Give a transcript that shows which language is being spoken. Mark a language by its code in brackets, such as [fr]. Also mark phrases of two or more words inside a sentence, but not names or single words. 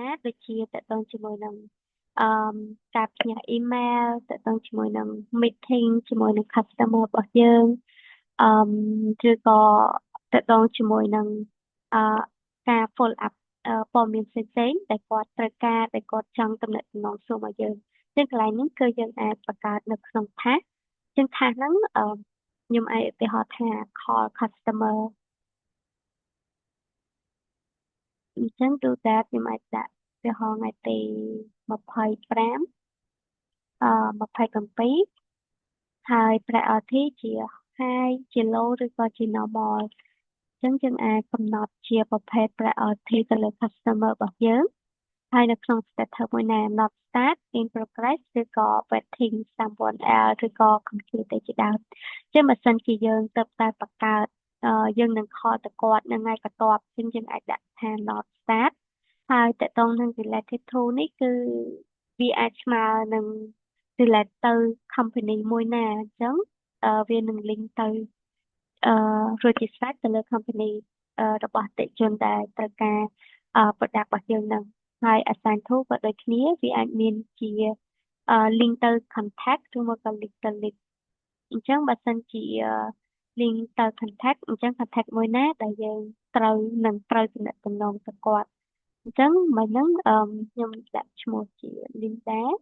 [km] ដូចជាតាក់ទងជាមួយនឹងអឺការផ្ញើ email តាក់ទងជាមួយនឹង meeting ជាមួយនឹង customer របស់យើងអឺឬក៏តាក់ទងជាមួយនឹងអឺការ [en] follow up [km] ព័ត៌មានផ្សេងៗដែលគាត់ត្រូវការដែលគាត់ចង់ទំនាក់ទំនងសួរមកយើងចឹងកន្លែងហ្នឹងគឺយើងអាចបង្កើតនៅក្នុង task ចឹង task ហ្នឹងខ្ញុំអាចឧទាហរណ៍ថា [en] call customer [km] អញ្ចឹង [en] do that [km] ខ្ញុំអាចដាក់ឧទាហរណ៍ថ្ងៃទី2527ហើយ priority ជា high ជា low ឬក៏ជា normal អញ្ចឹងយើងអាចកំណត់ជាប្រភេទ priority ទៅលើ customer របស់យើងហើយនៅ ក្នុង status មួយណា [en] not start in progress [km] ឬក៏ [en] waiting someone else [km] ឬក៏ completed ជាដើមអញ្ចឹងបើសិនជាយើងទៅតែបង្កើតយើងនឹង call ទៅគាត់នៅថ្ងៃ បន្ទាប់អញ្ចឹងយើងអាចដាក់ថា [en] not start [km] ហើយតកតងនឹង [en] related to [km] នេះគឺវាអាចស្មើនឹង relate ទៅ company មួយណាអញ្ចឹងវានឹង link ទៅregister ទៅលើ company របស់អតិថិជនដែលត្រូវការ product របស់យើងនឹងហើយ [en] assign to [km] ក៏ដូចគ្នាវាអាចមានជា link ទៅ contact ឬមកក៏ link ទៅ list អញ្ចឹងបើសិនជា link ទៅ contact អញ្ចឹង contact មួយណាដែលយើងត្រូវទំនាក់ទំនងទៅគាត់អញ្ចឹងមកហ្នឹងខ្ញុំដាក់ឈ្មោះជា Linda